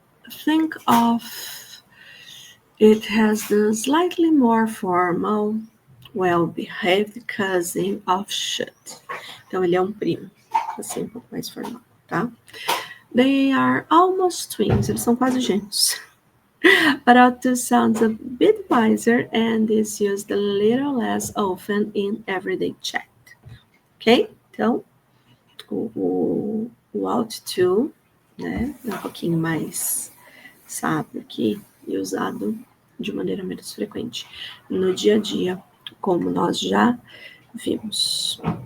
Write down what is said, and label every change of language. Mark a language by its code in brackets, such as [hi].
[en] Think of it as the slightly more formal, well-behaved cousin of should. [pt] Então, ele é um primo, assim, um pouco mais formal, tá? [en] They are almost twins, [pt] eles são quase gêmeos. [en] But ought to sounds a bit wiser and is used a little less often in everyday chat. Ok? [pt] Então, o ought to, né, é um pouquinho mais sábio aqui e usado de maneira menos frequente no dia a dia, como nós já vimos.